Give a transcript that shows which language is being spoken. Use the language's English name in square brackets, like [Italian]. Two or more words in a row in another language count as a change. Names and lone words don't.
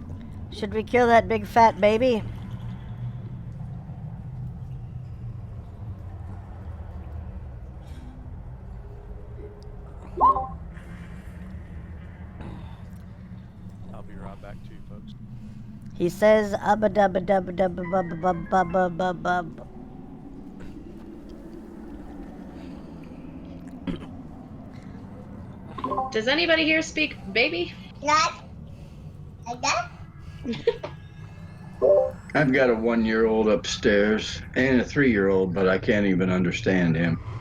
[English] Should we kill that big fat baby? I'll be right back too, folks. He says ubba dubba dubba dubba bubba bubba bubba bubba bubba. Does anybody here speak baby? Not like that. I've got a 1-year-old upstairs and a 3-year-old, but I can't even understand him.